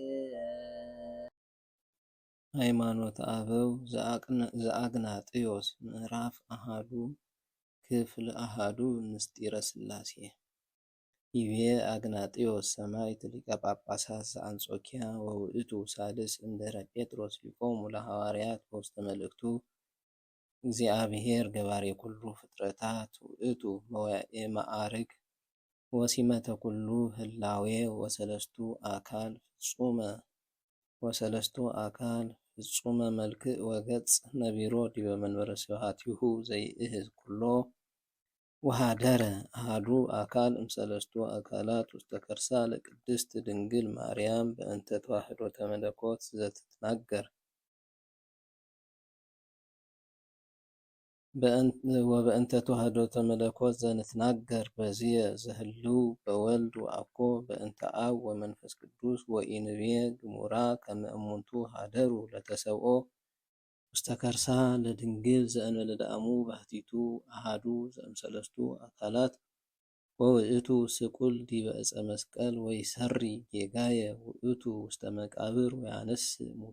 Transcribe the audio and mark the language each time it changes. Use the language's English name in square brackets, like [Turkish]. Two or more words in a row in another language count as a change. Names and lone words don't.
[Geez] ሃይማኖተ አበው ዘአግናጥዮስ ምዕራፍ አሃዱ ክፍል አሃዱ ምስጢረ ሥላሴ። ይቤ አግናጥዮስ ሰማዕት ሊቀ ጳጳሳት ዘአንጾኪያ ወውእቱ ሳልስ እምድኅረ ጴጥሮስ ሊቆሙ ለሐዋርያት በውስተ መልእክቱ እግዚአብሔር ገባሬ ኩሉ ፍጥረታት ውእቱ መዋዕለ መዓርግ ወሲመተ ኩሉ ህላዌ ወሰለስቱ አካል ፍጹመ መልክዕ ወገጽ ነቢሮ ዲበ መንበረ ስብሐቲሁ ዘይእህዝ ኩሎ ወሃደረ አሐዱ አካል እምሰለስቱ አካላት ውስተ ከርሳ ለቅድስት ድንግል ማርያም በእንተ ተዋሕዶተ መለኮት ዘትትናገር ወበእንተ ተዋሕዶተ መለኮት ዘንትናገር በዝየ ዘህልው በወልድ ወአኮ በእንተ አብ ወመንፈስ ቅዱስ ወኢንብየ ግሙራ ከመ እሙንቱ ሀደሩ ለተሰብኦ ውስተ ከርሳ ለድንግል ዘእንበለ ዳእሙ ባሕቲቱ አሐዱ ዘእምሰለስቱ አካላት ወውእቱ ስቁል ዲበ ዕፀ መስቀል ወይሰሪ ጌጋየ ውእቱ ውስተ መቃብር ወያነስእ